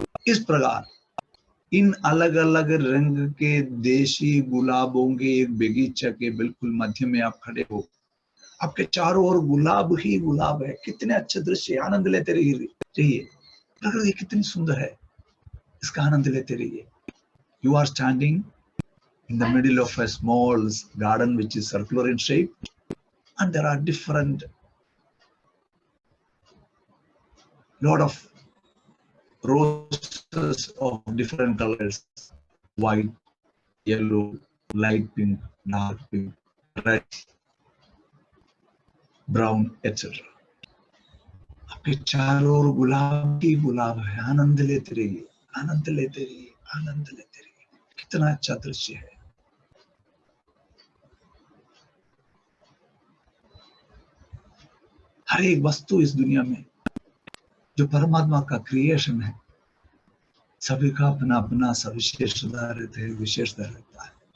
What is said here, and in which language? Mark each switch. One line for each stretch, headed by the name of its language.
Hindi: इस प्रकार इन अलग अलग रंग के देशी गुलाबों के एक बगीचा के बिल्कुल मध्य में आप खड़े हो। आपके चारों ओर गुलाब ही गुलाब है। कितने अच्छे दृश्य, आनंद लेते रहिए। प्रकृति कितनी सुंदर है, इसका आनंद लेते रहिए।
English: You are standing in the middle of a small garden which is circular in shape, and there are different lot of roses of different colors, white, yellow, light pink, dark pink, red, brown, etc.
Hindi: आपके चारों ओर गुलाब ही गुलाब है। आनंद लेते रहिए, आनंद लेते रहिए, आनंद लेते रहिए। कितना अच्छा दृश्य है। हर एक वस्तु इस दुनिया में जो परमात्मा का क्रिएशन है, सभी का अपना अपना सविशेषता रहते है, विशेषता रहता है।